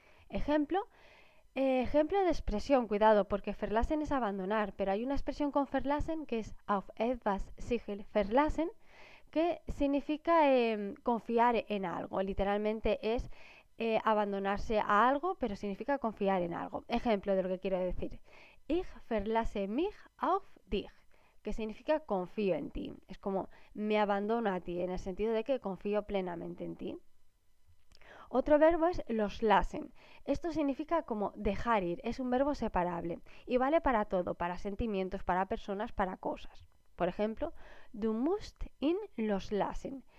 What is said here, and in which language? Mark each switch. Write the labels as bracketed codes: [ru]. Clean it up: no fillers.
[es] Ejemplo, ejemplo de expresión, cuidado, porque verlassen es abandonar, pero hay una expresión con verlassen que es auf etwas sich verlassen, que significa confiar en algo. Literalmente es abandonarse a algo, pero significa confiar en algo. Ejemplo de lo que quiero decir. [de] Ich verlasse mich auf dich, [es] que significa confío en ti. Es como me abandono a ti, en el sentido de que confío plenamente en ti. Otro verbo es loslassen. Esto significa como dejar ir, es un verbo separable y vale para todo, para sentimientos, para personas, para cosas. Por ejemplo, [de] du musst ihn loslassen.